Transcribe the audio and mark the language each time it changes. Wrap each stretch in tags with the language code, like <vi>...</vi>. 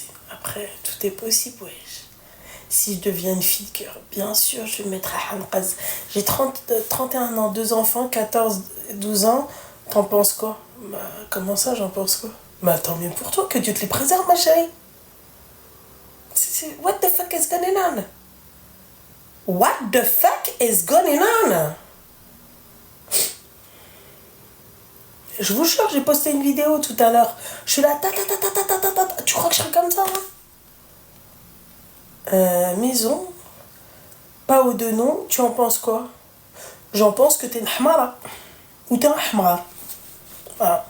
<fr>Après, tout est possible, wesh. Si je deviens une fille de cœur, bien sûr, je vais me mettre à hamqaz. J'ai 31 ans, 2 enfants, 14, 12 ans. T'en penses quoi? Bah, comment ça, j'en pense quoi? Bah, tant mieux pour toi, que Dieu te les préserve, ma chérie.</fr> <en>What the fuck is going on? What the fuck is going on?</en> <fr>Je vous jure, j'ai posté une vidéo tout à l'heure. Je suis là, tu crois que je serais comme ça, hein? Maison, pas au deux noms, tu en penses quoi? J'en pense que t'es une hamara. Ou t'es un hamara. Voilà.</fr>